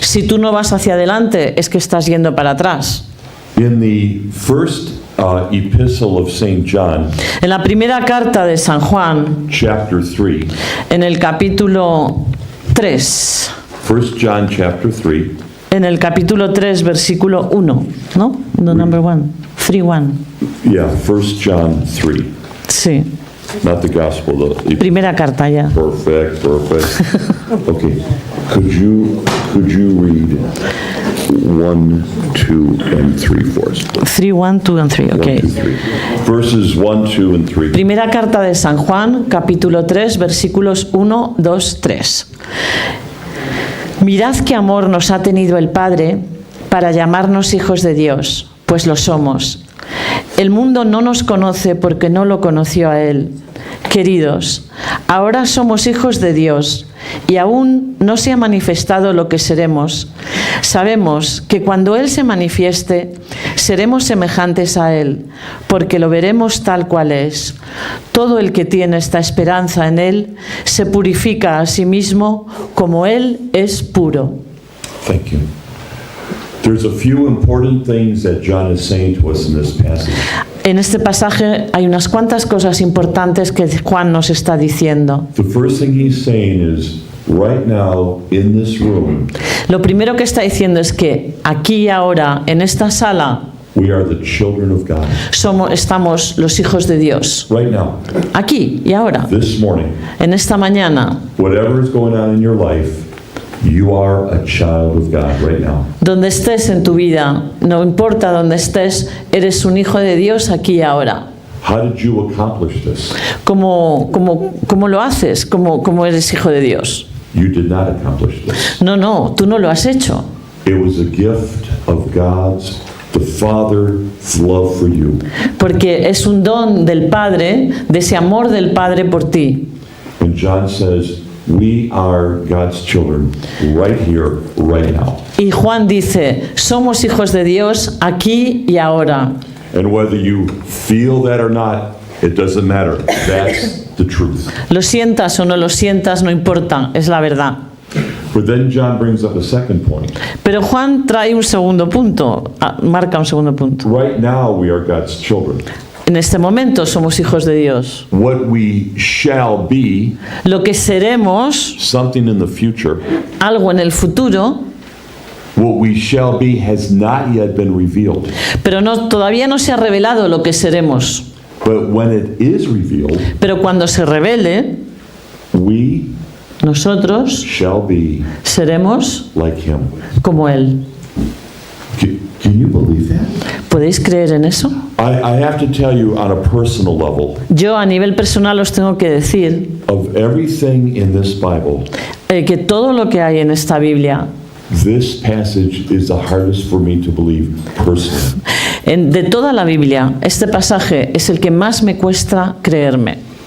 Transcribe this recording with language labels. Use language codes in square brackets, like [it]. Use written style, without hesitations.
[es] Si tú no vas hacia adelante, es que estás yendo para atrás. [en] In the first epistle of St. John, [es] En la primera carta de San Juan, [en] chapter 3, [es] en el capítulo 3, [en] 1 John chapter 3, [es] en el capítulo 3, versículo 1, ¿no? [en] No, number 1, 3:1. yeah, 1 John 3, [es] Sí, [en] not the gospel, the [es] primera carta ya. [en] perfect. Okay, could you read 1, 2, and 3 for us? 3, 1, 2 and 3, 1, ok. 2, 3. Verses 1, 2, and 3. [es] Primera carta de San Juan, capítulo 3, versículos 1, 2, 3. Mirad qué amor nos ha tenido el Padre para llamarnos hijos de Dios, pues lo somos. El mundo no nos conoce porque no lo conoció a Él. Queridos, ahora somos hijos de Dios y aún no se ha manifestado lo que seremos. Sabemos que cuando Él se manifieste, seremos semejantes a Él, porque lo veremos tal cual es. Todo el que tiene esta esperanza en Él se purifica a sí mismo como Él es puro. [en] Thank you. There's a few important things that John is saying to us in this passage. [es] En este pasaje hay unas cuantas cosas importantes que Juan nos está diciendo. [en] The first thing he's saying is, right now, in this room, [es] Lo primero que está diciendo es que aquí y ahora, en esta sala, [en] we are the children of God. [es] estamos los hijos de Dios. [en] Right now, [es] Aquí y ahora, [en] this morning, [es] en esta mañana, [en] whatever is going on in your life, you are a child of God right now. [es] donde estés en tu vida, no importa dónde estés, eres un hijo de Dios aquí y ahora. [en] How did you accomplish this? [es] ¿Cómo lo haces? ¿Cómo eres hijo de Dios? [en] You did not accomplish this. [es] No, tú no lo has hecho. [en] It was a gift of God's, the Father's love for you. [es] Porque es un don del Padre, de ese amor del Padre por ti. [en] And John says, we are God's children right here, right now. [es] Y Juan dice, somos hijos de Dios aquí y ahora. [en] And whether you feel that or not, it doesn't matter. That's the truth. [es] Lo sientas o no lo sientas, no importa, es la verdad. [en] But then John brings up a second point. [es] Pero Juan trae un segundo punto, marca un segundo punto. [en] Right now, we are God's children. [es] En este momento somos hijos de Dios. [en] What we shall be, [es] Lo que seremos, [en] something in the future, [es] algo en el futuro, [en] what we shall be has not yet been revealed. [es] pero todavía no se ha revelado lo que seremos. [en] But when it is revealed, [es] Pero cuando se revele, [en] we [es] nosotros [en] shall be [es] seremos [en] like him. [es] como Él. [en] Can you believe that? [es] ¿Podéis creer en eso? [en] I have to tell you on a personal level, [es] Yo a nivel personal os tengo que decir [en] of everything in this Bible, [es] que todo lo que hay en esta Biblia, [en] this passage is the hardest for me to believe personally. [es] de toda la Biblia, este pasaje es el que más me cuesta creerme.